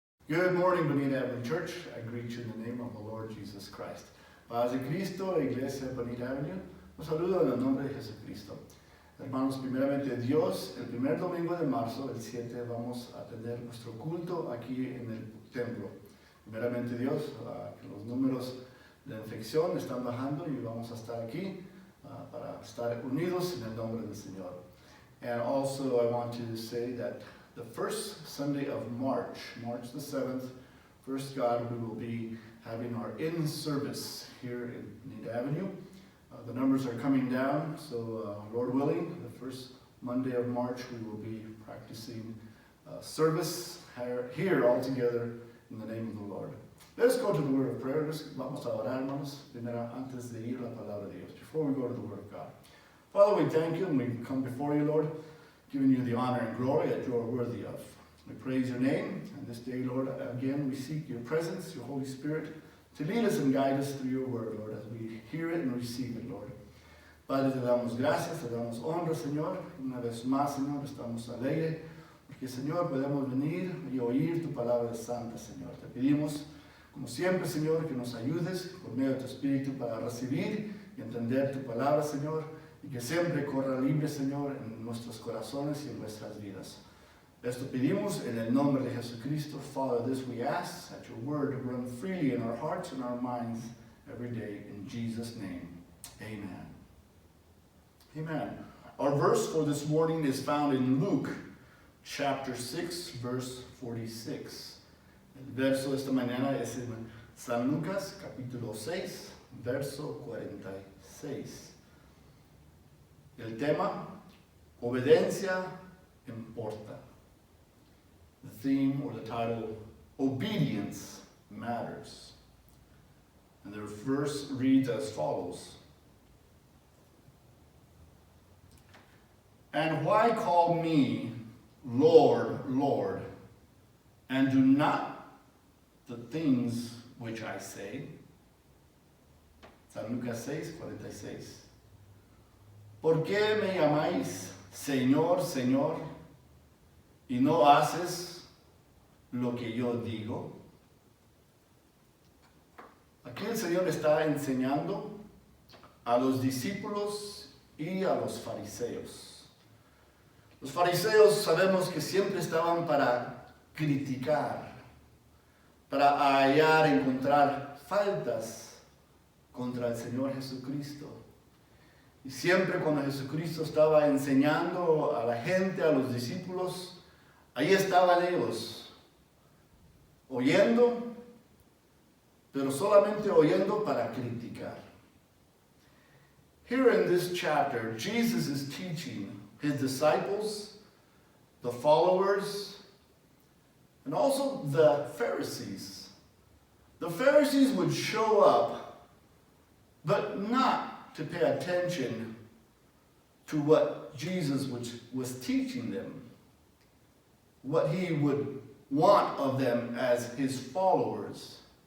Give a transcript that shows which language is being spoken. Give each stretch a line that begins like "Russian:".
English: Good morning, Bonita Avenue Church. I greet you in the name of the Lord Jesus Christ.
Spanish: Paz de Cristo, Iglesia Bonita Avenue. Los saludo en el nombre de Jesucristo. Hermanos, primeramente Dios, el primer domingo de marzo, el 7, vamos a tener nuestro culto aquí en el templo. Primeramente Dios, que los números de infección están bajando y vamos a estar aquí para estar unidos en el nombre del Señor.
English: And also I want to say that the first Sunday of March the 7th, first God, we will be having our in-service here in Bonita Avenue. The numbers are coming down, so Lord willing, the first Monday of March we will be practicing service here all together in the name of the Lord. Let's go to the word of prayer.
Spanish: Vamos a orar, hermanos, primero antes de ir a la palabra de Dios,
English: before we go to the word of God. Father, we thank you and we come before you, Lord, giving you the honor and glory that you are worthy of. We praise your name, and this day, Lord, again we seek your presence, your Holy Spirit, to lead us and guide us through your word, Lord, as we hear it and receive it, Lord.
Spanish: Padre, te damos gracias, te damos honra, Señor. Una vez más, Señor, estamos alegres, porque, Señor, podemos venir y oír tu palabra santa, Señor. Te pedimos, como siempre, Señor, que nos ayudes por medio de tu Espíritu para recibir y entender tu palabra, Señor, y que siempre corra libre, Señor, en nuestros corazones y en nuestras vidas. Esto pedimos en el nombre de Jesucristo.
English: Father, this we ask, that your word run freely in our hearts and our minds every day. In Jesus' name, amen. Amen. Our verse for this morning is found in Luke chapter 6, verse 46.
Spanish: El verso de esta mañana es en San Lucas, capítulo 6, verso 46. El tema, obediencia importa.
English: The theme or the title, Obedience Matters. And the verse reads as follows. And why call me Lord, Lord, and do not the things which I say?
Spanish: San Lucas 6:46. ¿Por qué me llamáis Señor, Señor, y no haces lo que yo digo? Aquí el Señor está enseñando a los discípulos y a los fariseos. Los fariseos sabemos que siempre estaban para criticar, para hallar, encontrar faltas contra el Señor Jesucristo. Y siempre cuando Jesucristo estaba enseñando a la gente, a los discípulos, ahí estaban ellos, oyendo, pero solamente oyendo para criticar.
English: Here in this chapter, Jesus is teaching his disciples, the followers, and also the Pharisees. The Pharisees would show up, but not to pay attention to what Jesus was teaching them, what he would want of them as his followers.